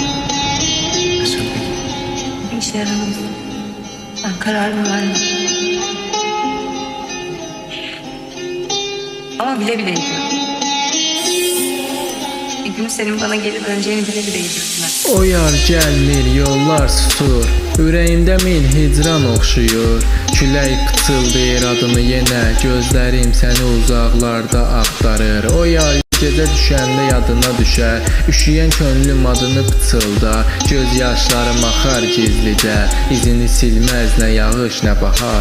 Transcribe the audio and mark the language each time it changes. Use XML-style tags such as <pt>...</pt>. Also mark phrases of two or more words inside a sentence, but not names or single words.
<tr>Sen peki? Bir işe yaramaz. Ben kararımı verdim. Ama bile bile gidiyorum. Bir gün senin bana geri döneceğini bile bile gidiyorum ben.</tr> <az>O yar gəlmir, yollar susur. Ürəyimdə min hicran oxşuyur. Külək pıçıldayır adını yenə. Gözlərim səni uzaqlarda axtarır. O yar gecə düşəndə yadına düşər. Üşüyən könlüm adını pıçıldar. Göz yaşlarım axar gizlicə. İzini silməz nə yağış nə bahar.</az>